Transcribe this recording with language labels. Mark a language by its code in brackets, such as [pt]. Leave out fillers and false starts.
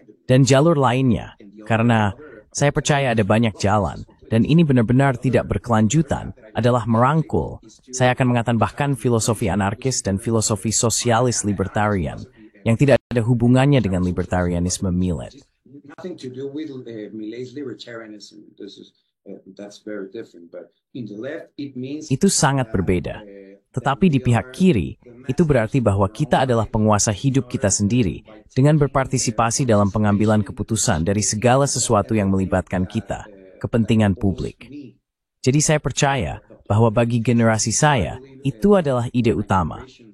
[id] Dan jalur lainnya, karena saya percaya ada banyak jalan, dan ini benar-benar tidak berkelanjutan, adalah merangkul. Saya akan mengatakan bahkan filosofi anarkis dan filosofi sosialis libertarian, yang tidak ada hubungannya dengan libertarianisme Millet. [en] Nothing to do with Millet's libertarianism. That's very different. But in the left, it means [id] itu sangat berbeda. Tetapi di pihak kiri, itu berarti bahwa kita adalah penguasa hidup kita sendiri dengan berpartisipasi dalam pengambilan keputusan dari segala sesuatu yang melibatkan kita, kepentingan publik. Jadi saya percaya bahwa bagi generasi saya, itu adalah ide utama.